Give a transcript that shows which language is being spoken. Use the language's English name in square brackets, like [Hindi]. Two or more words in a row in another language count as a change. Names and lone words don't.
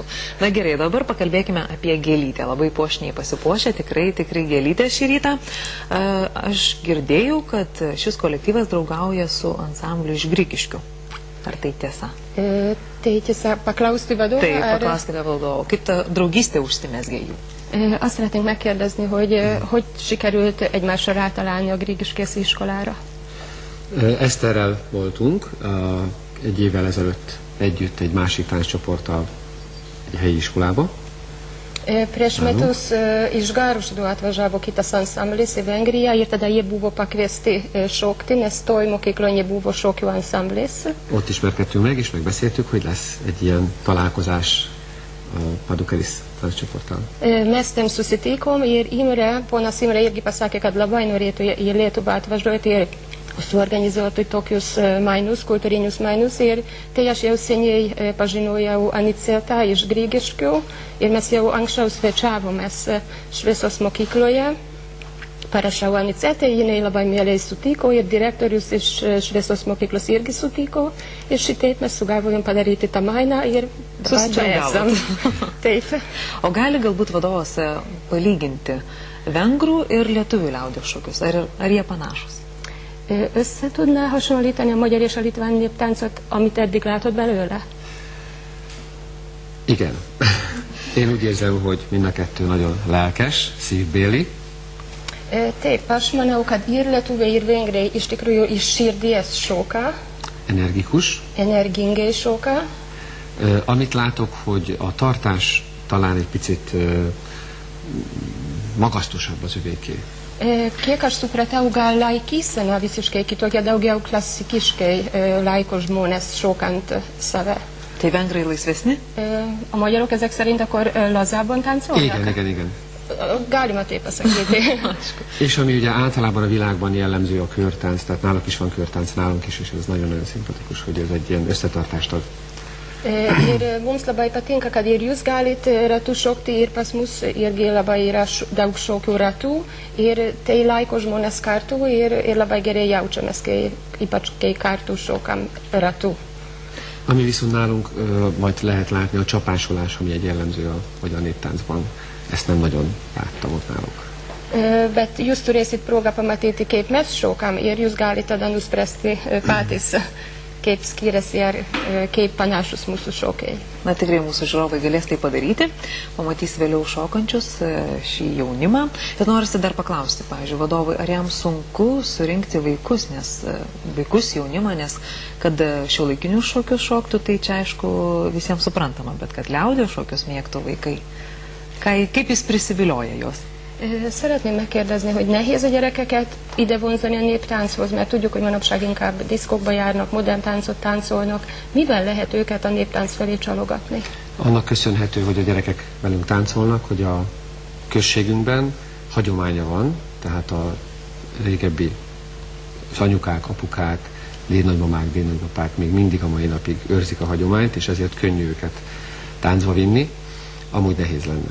[Lithuanian] Na gerai, dabar pakalbėkime apie Gėlytę. Labai puošniai pasipuošę, tikrai Gėlytė šį rytą. Aš girdėjau, kad šis kolektyvas draugauja su ansambliu iš Grigiškių. Ar tai tiesa? Tai tiesa, paklausti vadovą? Taip, paklauskite vadovą. Kaip ta draugystė užsimezgė jų? [Hungarian] Azt szeretnénk megkérdezni, hogy sikerült egymásra rátalálni a Grigiškész iskolára? Eszterrel voltunk egy évvel ezelőtt együtt egy másik tánccsoporttal egy helyi iskolába. [Lithuanian] Prieš metus iš Garušdo atvažiavo kitas ansamblis į Vengriją ir tada jie buvo pakviesti šokti, nes toj mokykloje buvo šokių ansamblis. [Hungarian] Ott ismerkedtünk meg, és megbeszéltük, hogy lesz egy ilyen találkozás a Padukelis tánccsoporttal. [Lithuanian] Mes ten susitikom ir ponas Imre irgi pasakė, kad labai norėtų į Lietuvą atvažiuoti ir suorganizuoti tokius mainus, kultūrinius mainus ir tai aš jau seniai pažinojau Anicetą iš Grigiškių ir mes jau anksčiau svečiavomės Šviesos mokykloje. Parašiau Anicetai, jinai labai mielai sutiko ir direktorius iš Šviesos mokyklos irgi sutiko ir šitaip mes sugalvojom padaryti tą mainą ir dabar čia esam. Taip. O gali galbūt vadovas palyginti vengrų ir lietuvių liaudies šokius? Ar jie panašus? [Hungarian] Össze tudná hasonlítani a magyar és a litván néptáncot, amit eddig látott belőle? Igen. Én úgy érzem, hogy mind a kettő nagyon lelkes, szívbéli. [Lithuanian] Taip, aš manau, kad ir lietuviai, ir vengrai iš tikrųjų iš širdies šoka. [Hungarian] Energikus. [Lithuanian] Energingai šoka. [Hungarian] Amit látok, hogy a tartás talán egy picit magasztosabb az övéké. [Lithuanian] Kiek aš supratau, gal laikysena visiškai kitokia, daugiau klasikiškai laiko žmonės šokant save. Tai vengrai laisvesni? [Hungarian] A magyarok ezek szerint akkor lazábban táncolják? Igen. [Lithuanian] Galima taip pasakyti. [Hungarian] És ami ugye általában a világban jellemző a körtánc, tehát náluk is van körtánc, nálunk is, és ez nagyon-nagyon szimpatikus, hogy ez egy ilyen összetartást ad. [Lithuanian] Ir mums labai patinka, kad ir jūs galit ratu šokti, ir pas mus irgi labai yra daug šokių ratų, ir tai laiko žmonės kartu, ir labai gerai jaučiamės, ypač kai kartu šokam ratų. [Hungarian] Ami viszont nálunk majd lehet látni a csapásolás, ami egy jellemző a magyar néptáncban. Ezt nem nagyon láttam ott náluk. [Lithuanian] Bet jūs turėsit progą pamatyti, kaip mes šokam, ir jūs galite tada nuspręsti patys, kaip skiriasi ir kaip panašus mūsų šokiai. Na tikrai mūsų žiūrovai galės tai padaryti, pamatys vėliau šokančius šį jaunimą. Bet norisi dar paklausti, pavyzdžiui, vadovai, ar jam sunku surinkti vaikus, vaikus jaunimą, nes kad šiuolaikinius šokius šoktų, tai čia aišku visiems suprantama, bet kad liaudies šokius mėgtų vaikai, kaip jis prisivilioja juos? [Hungarian] Szeretném megkérdezni, hogy nehéz a gyerekeket ide vonzani a néptánchoz, mert tudjuk, hogy manapság inkább diszkokba járnak, modern táncot táncolnak. Mivel lehet őket a néptánc felé csalogatni? Annak köszönhető, hogy a gyerekek velünk táncolnak, hogy a községünkben hagyománya van, tehát a régebbi anyukák, apukák, dédnagymamák, dédnagymapák még mindig a mai napig őrzik a hagyományt, és ezért könnyű őket táncba vinni, amúgy nehéz lenne.